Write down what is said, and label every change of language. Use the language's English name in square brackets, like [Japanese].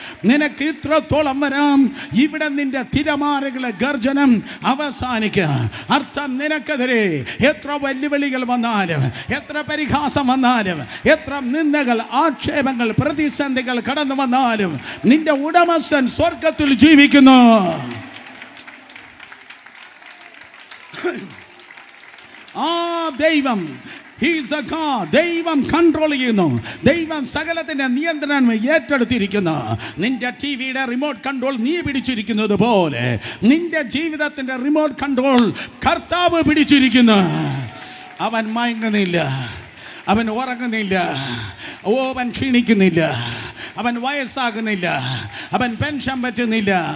[Malayalam] നിനക്ക് ഇത്രത്തോളം വരാം, ഇവിടെ നിന്റെ തിരമാലകളുടെ ഗർജനം അവസാനിക്കുക. അർത്ഥം, നിനക്കെതിരെ എത്ര വെല്ലുവിളികൾ വന്നാലും, എത്ര പരിഹാസം വന്നാലും, എത്ര നിന്ദകൾ, ആക്ഷേപങ്ങൾ, പ്രതിസന്ധികൾ കടന്നു വന്നാലും നിന്റെ ഉടമസ്ഥൻ സ്വർഗത്തിൽ ജീവിക്കുന്നു. ആ ദൈവം, [English] He is the God. [Malayalam] ദൈവം കൺട്രോൾ ചെയ്യുന്നു. ദൈവം സകലത്തിന്റെ നിയന്ത്രണം ഏറ്റെടുത്തിരിക്കുന്നു. നിന്റെ ടിവിയുടെ റിമോട്ട് കൺട്രോൾ നീ പിടിച്ചിരിക്കുന്നത് പോലെ നിന്റെ ജീവിതത്തിന്റെ റിമോട്ട് കൺട്രോൾ കർത്താവ് പിടിച്ചിരിക്കുന്നു. അവൻ മയങ്ങുന്നില്ല, അവൻ ഉറങ്ങുന്നില്ല, അവൻ ക്ഷീണിക്കുന്നില്ല, അവൻ വയസ്സാകുന്നില്ല, അവൻ പെൻഷൻ പറ്റുന്നില്ല.